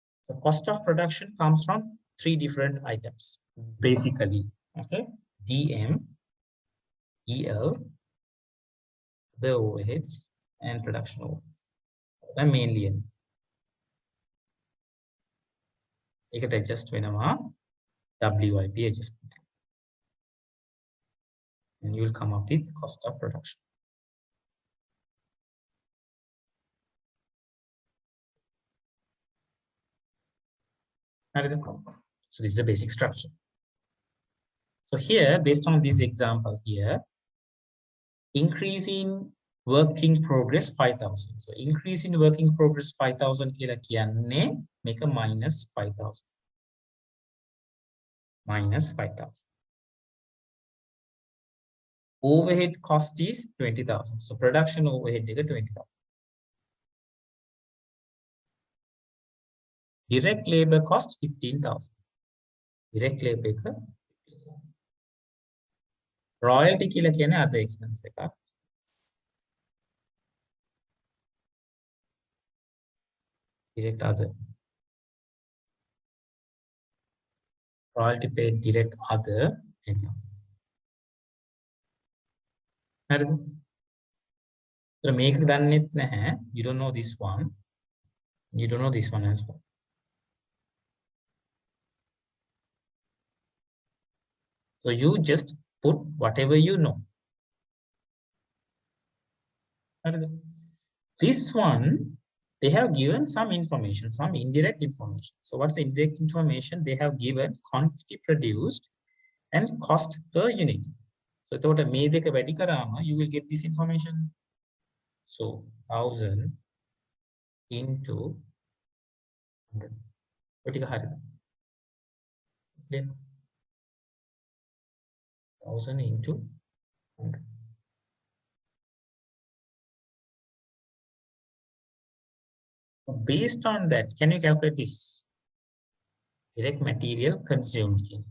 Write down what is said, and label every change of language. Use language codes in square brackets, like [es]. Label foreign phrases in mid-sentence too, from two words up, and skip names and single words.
[en] So cost of production comes from three different items, basically. Okay, DM, EL, the overheads, and production overheads. Mainly in. ඒකට adjust වෙනවා WIP adjustment. And you will come up with cost of production. So this is the basic structure. So here, based on this example here, increase in work in progress 5,000. So increase in work in progress 5,000 [si] කියලා කියන්නේ [en] make a minus 5,000. Minus 5,000. Overhead cost is 20,000. So production overhead is 20,000. Direct labor cost 15,000. Direct labor. Royalty [si] කියලා කියන්නේ [en] other expense එකක්. Direct other. Royalty paid direct other 10,000. [si] හරිද? So මේක දන්නෙත් නැහැ. [en] You don't know this one. You don't know this one as well. So you just put whatever you know. This one, they have given some information, some indirect information. So what's the indirect information? They have given quantity produced and cost per unit. So [si] එතකොට මේ දෙක වැඩි කරාම [en] you will get this information. So 1,000 into 100. [si] ඔය ටික හරියද? [en] Clear? 1,000 into 100. So based on that, can you calculate this? Direct material consumed.